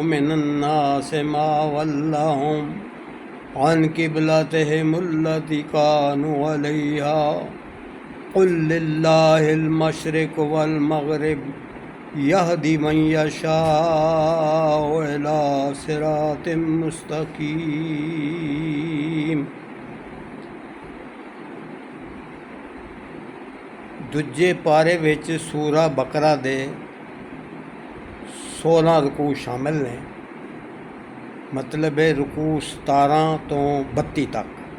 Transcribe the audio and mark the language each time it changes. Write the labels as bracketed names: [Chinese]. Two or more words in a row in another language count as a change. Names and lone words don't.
[Arabic] من الناس ما ولاهم عن قبلتهم التي كانوا عليها قل لله المشرق والمغرب يهدي من يشاء إلى صراط مستقيم. [Punjabi] دوجے پارے وچ سورہ بقرہ دے 16 رکوع شامل نے. مطلب ہے رکوع 17 تو 32 تک.